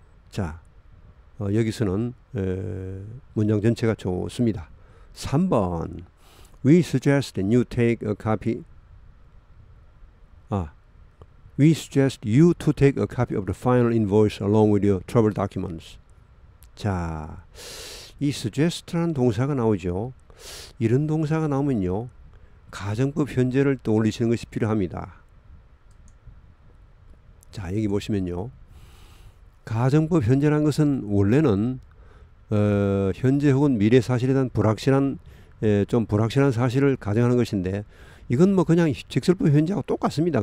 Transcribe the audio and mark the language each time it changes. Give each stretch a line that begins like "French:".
Korean: 자, 여기서는 문장 전체가 좋습니다.
English: 3번 We suggest that you take a copy. We suggest you to take a copy of the final invoice along with your travel documents.
Korean: 자, 이 suggest라는 동사가 나오죠. 이런 동사가 나오면요, 가정법 현재를 떠올리시는 것이 필요합니다. 자, 여기 보시면요, 가정법 현재라는 것은 원래는 현재 혹은 미래 사실에 대한 좀 불확실한 사실을 가정하는 것인데, 이건 그냥 직설법 현재하고 똑같습니다.